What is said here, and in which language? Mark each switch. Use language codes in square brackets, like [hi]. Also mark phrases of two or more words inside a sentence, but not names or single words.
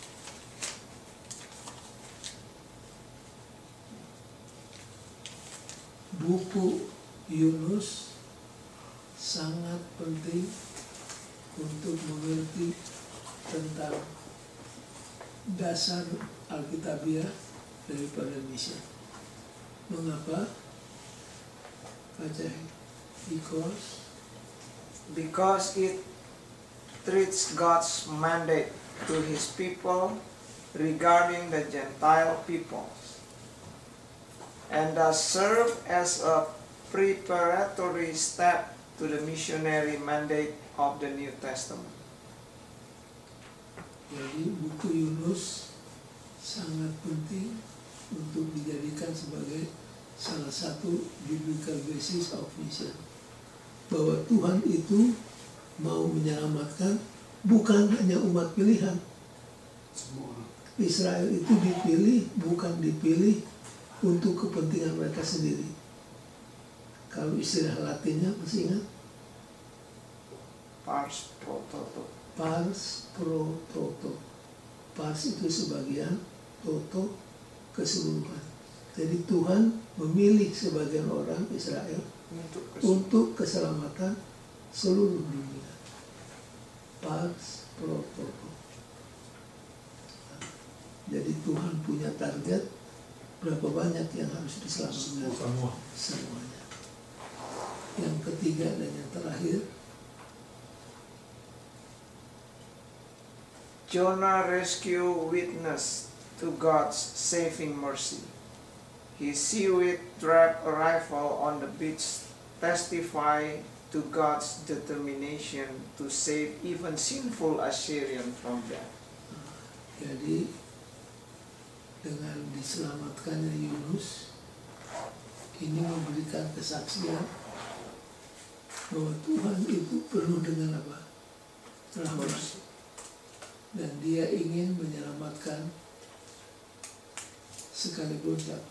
[id] Buku Yunus sangat penting untuk mengerti tentang dasar Alkitabiah daripada misi. Mengapa? Baca. [en] Because it treats God's mandate to his people regarding the Gentile peoples, and does serve as a preparatory step to the missionary mandate of the New Testament. [id] Jadi buku Yunus sangat penting untuk dijadikan sebagai salah satu [en] biblical basis of mission. [id] Bahwa Tuhan itu mau menyelamatkan bukan hanya umat pilihan. Israel itu dipilih, bukan dipilih untuk kepentingan mereka sendiri. Kalau istilah Latinnya masih ingat? [la] Pars pro toto. Pars pro toto. [id] Pars itu sebagian, toto keseluruhan. Jadi Tuhan memilih sebagian orang Israel untuk keselamatan seluruh dunia. [la] Pars pro toto. [id] Jadi Tuhan punya target berapa banyak yang harus diselamatkan? Semuanya. Yang ketiga dan yang terakhir, [en] Jonah rescue witness to God's saving mercy. His seaweed wrapped arrival on the beach testify to God's determination to save even sinful Assyrian from death. [id] jadi dengan diselamatkannya Yunus, ini memberikan kesaksian bahwa Tuhan itu penuh dengan apa? Rahmat. Dan dia ingin menyelamatkan sekalipun siapa?